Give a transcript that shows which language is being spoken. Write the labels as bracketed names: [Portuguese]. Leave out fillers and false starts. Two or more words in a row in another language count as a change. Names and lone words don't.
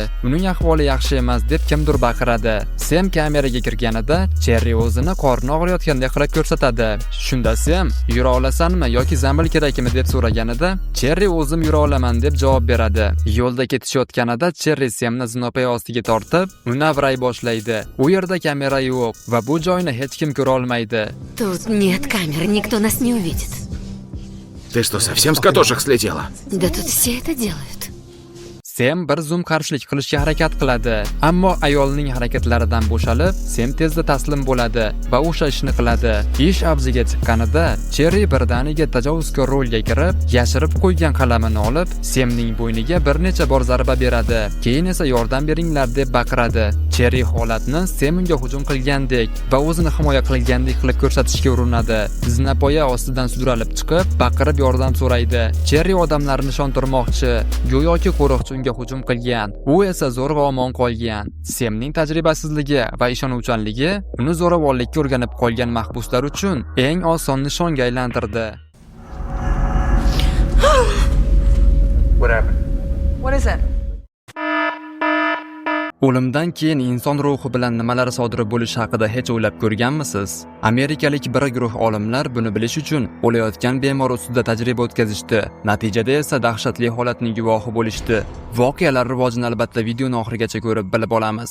[Uzbek] Uning ahvoli yaxshi emas deb kimdir baqiradi. Sem kameraga kirganida Cherry o'zini qorni og'riyotgandek qilib ko'rsatadi. Shunda Sem, "Yura olasanmi yoki zambil kerakmi?" deb so'raganida, Cherry "O'zim yura olaman" deb javob beradi. Yo'lda ketishayotganida Cherry Semni zinopoy ostiga tortib, uni avray boshlaydi. U yerda kamera yo'q va bu joyni hech kim ko'ra olmaydi. [Russian] Тут нет камер, никто нас не увидит. Ты что, совсем с катушек слетела? Да тут все это делают. [Uzbek] Sem bir zum qarshilik qilishga harakat qiladi, ammo ayolning harakatlaridan bo'shalib, Sem tezda taslim bo'ladi va o'sha ishni qiladi. Ish avjiga chiqqanida, Cherry birdaniga tajovuzkor rolga kirib, yashirib qo'ygan qalamini olib, Semning bo'yniga bir necha bor zarba beradi. Keyin esa "Yordam beringlar" deb baqiradi. Cherry holatni Sem unga hujum qilgandek va o'zini himoya qilgandek qilib ko'rsatishga urinadi. Zinapoya ostidan sudralib chiqib, baqirib yordam so'raydi. Cherry odamlarni ishontirmoqchi, go'yoki qo'riqchi unga hujum qilgan. U esa zo'rg'a omon qolgan. Semning tajribasizligi va ishonuvchanligi uni zo'ravonlikka o'rganib qolgan mahbuslar uchun eng oson nishonga aylantirdi. [English] What is it? [Uzbek] O'limdan keyin inson ruhi bilan nimalar sodir bo'lishi haqida hech o'ylab ko'rganmisiz? Amerikalik bir guruh olimlar buni bilish uchun o'layotgan bemor ustida tajriba o'tkazishdi. Natijada esa dahshatli holatning guvohi bo'lishdi. Voqealar rivojini albatta videoni oxirigacha ko'rib bilib olamiz.